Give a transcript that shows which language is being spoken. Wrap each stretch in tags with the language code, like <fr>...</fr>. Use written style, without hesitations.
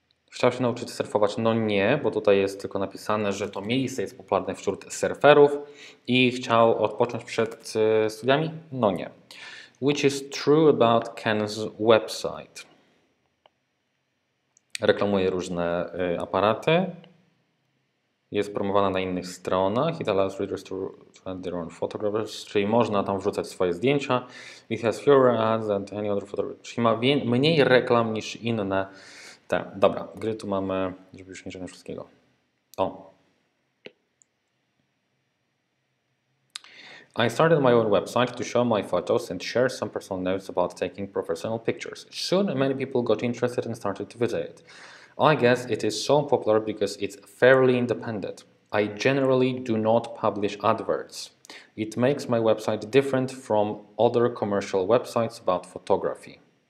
<pl>Chciał się nauczyć surfować? No nie, bo tutaj jest tylko napisane, że to miejsce jest popularne wśród surferów i chciał odpocząć przed studiami? No nie.</pl> <en>Which is true about Ken's website.</en> <pl>Reklamuje różne aparaty. Jest promowana na innych stronach.</pl> <en>It allows readers to add their own photographers,</en> <pl>czyli można tam wrzucać swoje zdjęcia.</pl> <en>It has fewer ads than any other photographer,</en> <pl>czyli ma mniej reklam niż inne te. Dobra, gry tu mamy, żeby już nie czytać wszystkiego. O.</pl> <en>I started my own website to show my photos and share some personal notes about taking professional pictures. Soon many people got interested and started to visit it. I guess it is so popular because it's fairly independent. I generally do not publish adverts. It makes my website different from other commercial websites about photography.</en>